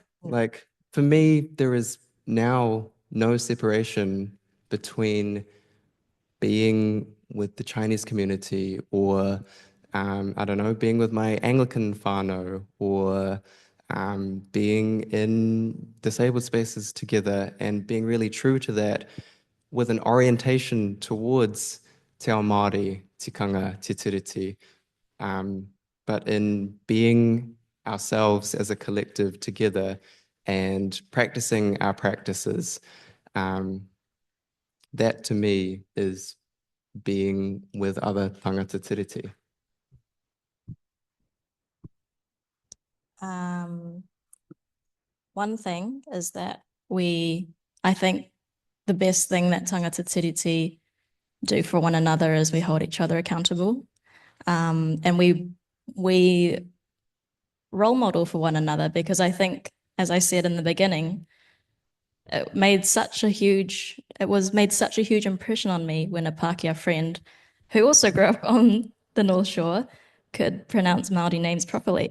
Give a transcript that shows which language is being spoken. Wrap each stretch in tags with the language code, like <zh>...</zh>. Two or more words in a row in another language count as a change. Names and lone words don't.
<en>Like, for me, there is now no separation between being with the Chinese community or, I don't know, being with my Anglican whānau or being in disabled spaces together and being really true to that with an orientation towards</en> <mi>te ao Māori, tikanga, te tiriti,</mi> <en>but in being ourselves as a collective together and practicing our practices, that to me is being with other</en> <mi>tangata tiriti.</mi> <en>One thing is that I think the best thing that</en> <mi>tangata tiriti</mi> <en>do for one another is we hold each other accountable. And we role model for one another, because I think, as I said in the beginning, it made such a huge impression on me when a Pākehā friend who also grew up on the North Shore could pronounce Māori names properly.</en>